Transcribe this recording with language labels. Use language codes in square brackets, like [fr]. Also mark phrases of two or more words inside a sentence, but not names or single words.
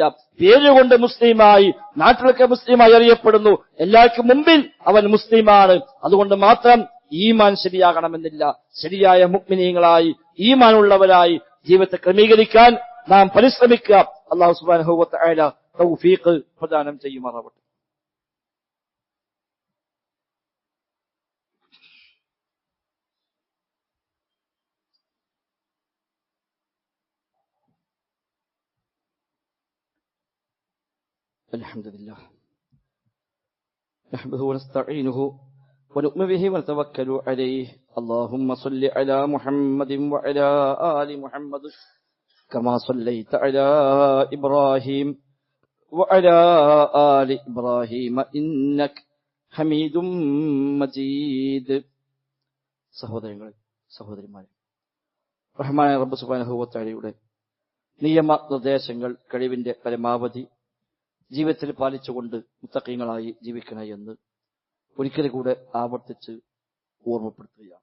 [ml] പേരുകൊണ്ട് മുസ്ലിമായി, നാട്ടിലൊക്കെ മുസ്ലിമായി അറിയപ്പെടുന്നു, എല്ലാവർക്കും മുമ്പിൽ അവൻ മുസ്ലിമാണ്. അതുകൊണ്ട് മാത്രം ഈമാൻ ശരിയാകണമെന്നില്ല. ശരിയായ മുഅ്മിനീങ്ങളായി ഈമാനുള്ളവരായി ജീവിതത്തെ ക്രമീകരിക്കാൻ നാം പരിശ്രമിക്കുക. അല്ലാഹു [ar] سبحانه وتعالى [ml] തൗഫീഖ് പ്രദാനം ചെയ്യുമാറാവട്ടെ. [ar] الحمدلله نحمده ونستعينه ونؤمن به ونتوكل عليه. اللهم صل على محمد وعلى آل محمد كما صليت على إبراهيم وعلى آل إبراهيم إنك حميد مجيد. [ml] സഹോദരങ്ങളെ, സഹോദരിമാരെ, റഹ്മാനായ റബ്ബ് [ar] سبحانه وتعالى [ml] നിയമ നിർദ്ദേശങ്ങൾ കഴിവിന്റെ പരമാവധി ജീവിതത്തിൽ പാലിച്ചുകൊണ്ട് മുത്തഖീങ്ങളായി ജീവിക്കണേ എന്ന് ഒരിക്കൽ കൂടെ ആവർത്തിച്ച് ഓർമ്മപ്പെടുത്തുകയാണ്.